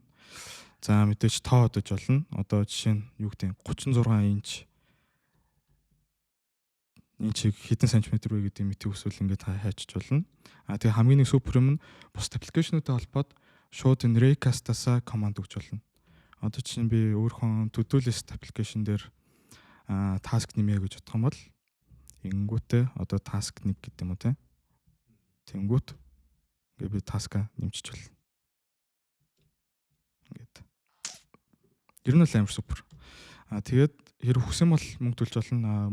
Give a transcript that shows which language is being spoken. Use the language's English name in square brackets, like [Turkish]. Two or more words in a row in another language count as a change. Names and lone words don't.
[Mongolian] За мэдээж тоо одож болно. Одоо жишээ нь юу гэдэг 36 инчийг хэдэн сантиметр вэ гэдэг мэдээ өсвөл ингээд хайчиж болно. Тэгээ хамгийн нэг супер юм нь бус аппликейшнуудтай холбоод шууд энэ Raycast-аас команд өгч болно. Одоо жишээ нь би өөрийнхөө [English] to-do list [Mongolian] аппликейшн дээр task нэмье гэж бодох юм бол ингүүтээ одоо task 1 гэдэг юм уу те. Тэнгүүт ингээд би task нэмчих болно. Ингээд. Ер нь л амар супер. Тэгээд хэрэг хүсэн бол мөнгө төлж болно.